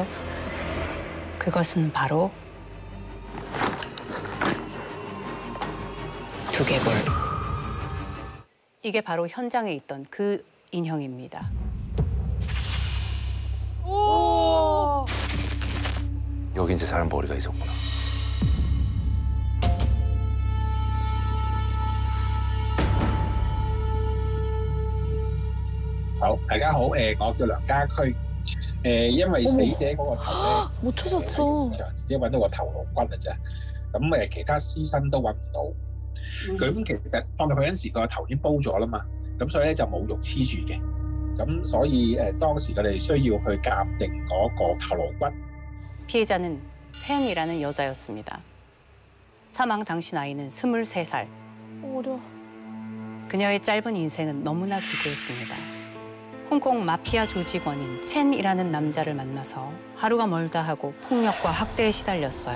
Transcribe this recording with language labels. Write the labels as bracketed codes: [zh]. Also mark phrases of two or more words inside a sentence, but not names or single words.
[ko] 그것은 바로 두개골. 이게 바로 현장에 있던 그 인형입니다. 여기 이제 사람 머리가 있었구나. [yue] 好，大家好，我叫梁家駒，因為死者嗰個頭咧， [ko] 못 찾았어. [yue] 只揾到個頭顱骨嘅啫，咁其他屍身都揾唔到。咁其實放入去嗰陣時，個頭已經煲咗啦嘛，咁所以咧就冇肉黐住嘅，咁所以當時佢哋需要去鑑定嗰個頭顱骨。 [ko] 피해자는 펜이라는 여자였습니다. 사망 당시 나이는 23살. 어려. 그녀의 짧은 인생은 너무나 기구했습니다. 홍콩 마피아 조직원인 첸이라는 남자를 만나서 하루가 멀다 하고 폭력과 학대에 시달렸어요.